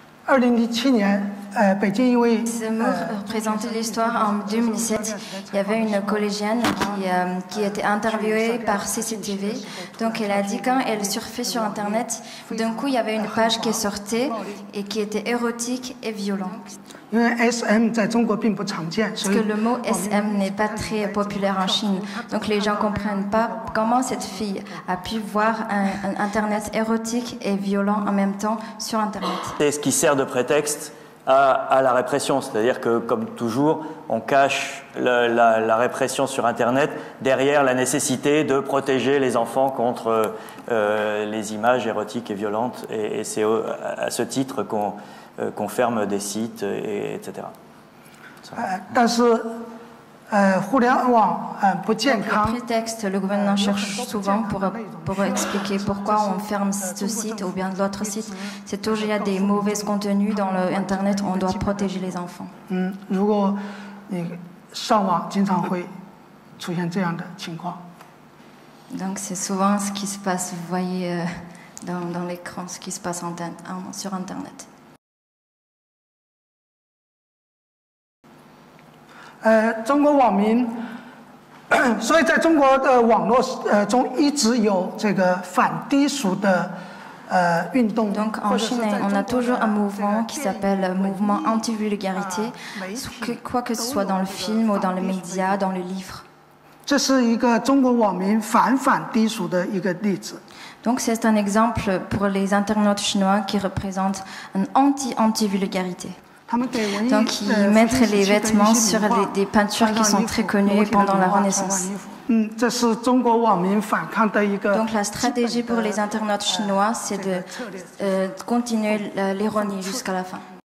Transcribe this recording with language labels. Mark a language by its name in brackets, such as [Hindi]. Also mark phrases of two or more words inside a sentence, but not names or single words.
[Chinese] 2017 年，北京一位 [French] Ce mot représentait l'histoire en 2007. Il y avait une collégienne qui était interviewée par CCTV. Donc elle a dit quand elle surfait sur Internet, d'un coup il y avait une page qui sortait et qui était érotique et violente. [Chinese] 因为 SM 在中国并不常见， [French] Parce que le mot SM n'est pas très populaire en Chine. Donc les gens ne comprennent pas comment cette fille a pu voir un Internet érotique et violent en même temps sur Internet. C'est ce qui sert de prétexte à la répression, c'est-à-dire que, comme toujours, on cache la répression sur Internet derrière la nécessité de protéger les enfants contre les images érotiques et violentes, et c'est à ce titre qu'on ferme des sites, etc. [Chinese] 但是互联网不健 [French] Le [Chinese] 康， [French] prétexte, le gouvernement cherche souvent pour expliquer pourquoi on ferme ce site ou bien l'autre site. C'est toujours il y a des mauvais contenus dans l'Internet, on doit protéger les enfants. [Chinese] 如果你上网，经常会出现这样的情况。 [French] Donc c'est souvent ce qui se passe, vous voyez dans l'écran, ce qui se passe sur Internet. [Chinese] 中国网民，所以在中国的网络中一直有这个反低俗的运动。 [French] Donc en Chine, on a toujours un mouvement qui s'appelle mouvement anti-vulgarité, quoi que ce soit dans le film ou dans les médias, dans les livres. [Chinese] 这是一个中国网民反低俗的一个例子。 [French] Donc c'est un exemple pour les internautes chinois qui représentent un anti-vulgarité. Donc ils mettent les vêtements sur des peintures qui sont très connues pendant la Renaissance. Donc la stratégie pour les internautes chinois, c'est de continuer l'ironie jusqu'à la fin.